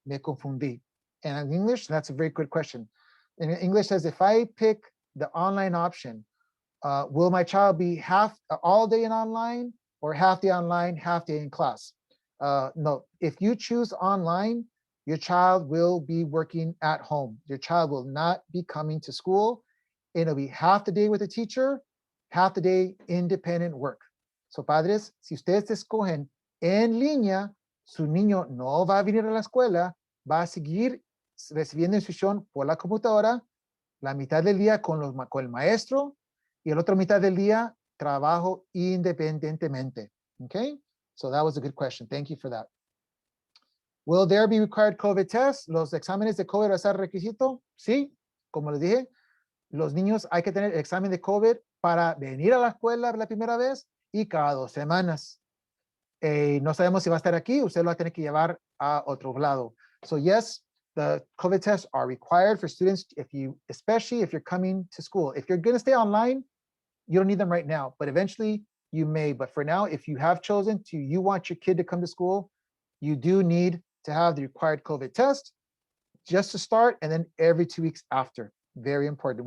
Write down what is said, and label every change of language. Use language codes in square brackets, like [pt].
[es] Me confundí. [en] And in English, that's a very good question. In English says, if I pick the online option, will my child be all day in online or half day online, half day in class? No, if you choose online, your child will be working at home. Your child will not be coming to school. It'll be half the day with the teacher, half the day independent work. [es] So, padres, si ustedes escogen en línea, su niño no va a venir a la escuela, va a seguir recibiendo instrucción por la computadora, la mitad del día con el maestro y el otro mitad del día trabajo independientemente. [en] Okay? So that was a good question. Thank you for that. Will there be required COVID tests? [es] ¿Los exámenes de COVID van a ser requisito? Sí, como les dije, los niños hay que tener el examen de COVID para venir a la escuela la primera vez y cada 2 semanas. No sabemos si va a estar aquí, usted lo va a tener que llevar a otro lado. [en] So yes, the COVID tests are required for students, especially if you're coming to school. If you're going to stay online, you don't need them right now, but eventually you may. But for now, if you have chosen you want your kid to come to school, you do need to have the required COVID test just to start and then every 2 weeks after. Very important.